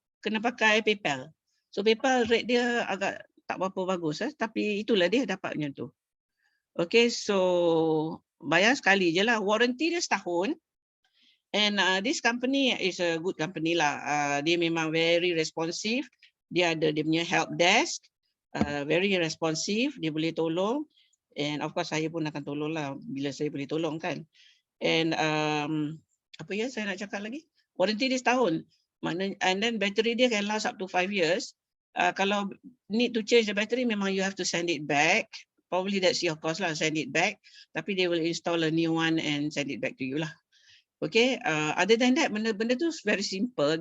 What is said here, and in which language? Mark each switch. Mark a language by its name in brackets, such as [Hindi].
[Malay] Kena pakai PayPal. So PayPal rate dia agak tak berapa bagus, tapi itulah dia dapatnya tu. Okay, so bayar sekali je lah. Warranty dia setahun. [English] And this company is a good company lah. [Malay] Dia memang [English] very responsive. [Malay] Dia ada dia punya help desk. [English] Very responsive. [Malay] Dia boleh tolong. And of course saya pun akan tolong lah bila saya boleh tolong kan. And apa ya saya nak cakap lagi? Warranty dia setahun. [English] And then battery dia can last up to 5 years. Kalau need to change the battery, memang you have to send it back. Probably that's your cost lah, send it back. Tapi they will install a new one and send it back to you lah. Okay, other than that, [Malay] benda tu [English] very simple.